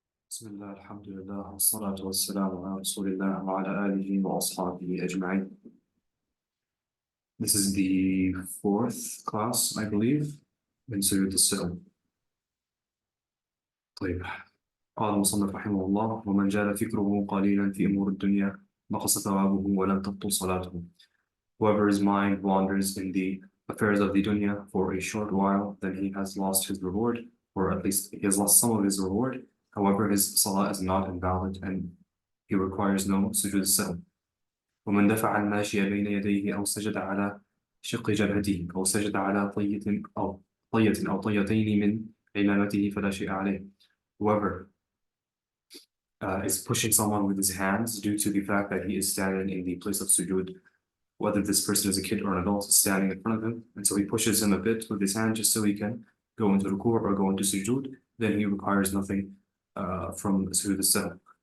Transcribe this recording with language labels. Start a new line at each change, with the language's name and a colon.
Arabic: بسم الله الحمد لله والصلاة والسلام على رسول الله وعلى آله وأصحابه أجمعين.
English: This is the fourth class, I believe,
Arabic: من سجود السهو. طيب، قال المصنف رحمه الله: ومن جال فكره قليلا في أمور الدنيا نقص ثوابه ولم تبطل صلاته.
English: Whoever's mind wanders in the affairs of the dunya for a short while, then he has lost his reward, or at least he has lost some of his reward. However, his salah is not invalid and he requires no sujood al-sahw.
Arabic: ومن دفع الماشي بين يديه أو سجد على شق جبهته أو سجد على طية أو طيتين من عمامته فلا شيء عليه.
English: Whoever is pushing someone with his hands due to the fact that he is standing in the place of sujood, whether this person is a kid or an adult standing in front of him, and so he pushes him a bit with his hand just so he can go into ruku' or go into sujood, then he requires nothing from sujood al-sahw.